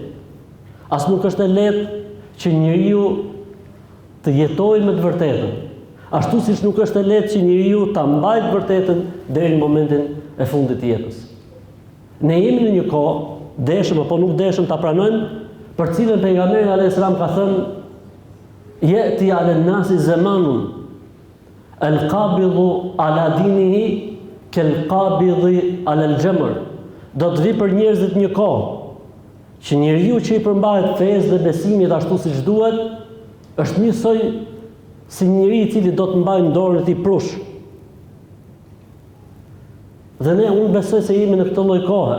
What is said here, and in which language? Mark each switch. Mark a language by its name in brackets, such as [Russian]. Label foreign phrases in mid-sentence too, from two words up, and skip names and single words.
[Albanian] As nuk është e lehtë që njeriu të jetojë me të vërtetën. Ashtu siç nuk është e lehtë që njeriu ta mbajë të vërtetën deri në momentin e fundit të jetës. Ne jemi në një kohë, deshëm apo nuk deshëm ta pranojmë, për cilën pejgamberi [Arabic] عليه السلام [Albanian] ka thënë: [Arabic] "يأتي على الناس زمان القابض على دينه كالقابض على الجمر." [Albanian] Do të vi për njerëzit një kohë që njeriu që i përmbahet fesë dhe besimit ashtu siç duhet, është njësoj si njeri i cili do të mbajë në dorën e tij prush. Dhe unë besoj se jemi në këtë lloj kohe.